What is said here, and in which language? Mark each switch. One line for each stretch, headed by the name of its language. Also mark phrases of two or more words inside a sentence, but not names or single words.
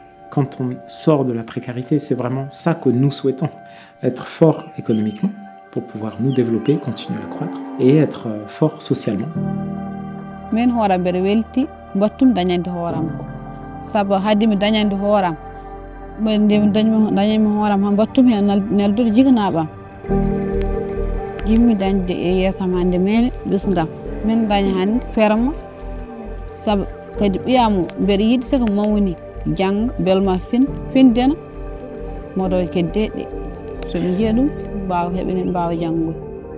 French: quand on sort de la précarité. C'est vraiment ça que nous souhaitons, être fort économiquement pour pouvoir nous développer, continuer à croître et être fort socialement.
Fula: Min hoora mbeɗa welti battum dañande hooram sabu hadde mi dañande hooram nde mi dañimi hooram han battum hen neldude jiganaɓam jimmi dañde e yeesam hannde mene bisgam min daña hannde ferma sabu kadi ɓiyam mbeɗa yiɗi siko mawni jangga belma findena moɗo keddeɗe so ɓe jiiya ɗum mbawa heɓene mbawa janggoy